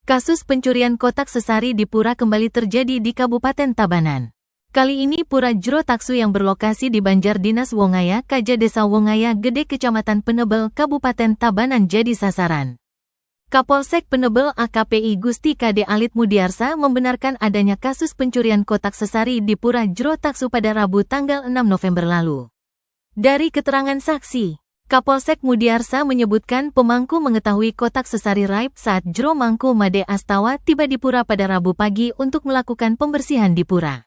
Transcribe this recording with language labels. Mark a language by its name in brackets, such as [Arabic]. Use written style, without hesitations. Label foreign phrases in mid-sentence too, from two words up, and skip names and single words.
[Indonesian] Kasus pencurian kotak sesari di Pura kembali terjadi di Kabupaten Tabanan. Kali ini Pura Jero Taksu yang berlokasi di Banjar Dinas Wongaya, Kaja Desa Wongaya Gede Kecamatan Penebel, Kabupaten Tabanan jadi sasaran. Kapolsek Penebel AKPI Gusti KD Alit Mudiarsa membenarkan adanya kasus pencurian kotak sesari di Pura Jero Taksu pada Rabu tanggal 6 November lalu. Dari keterangan saksi, Kapolsek Mudiarsa menyebutkan pemangku mengetahui kotak sesari raib saat Jero Mangku Made Astawa tiba di Pura pada Rabu pagi untuk melakukan pembersihan di Pura.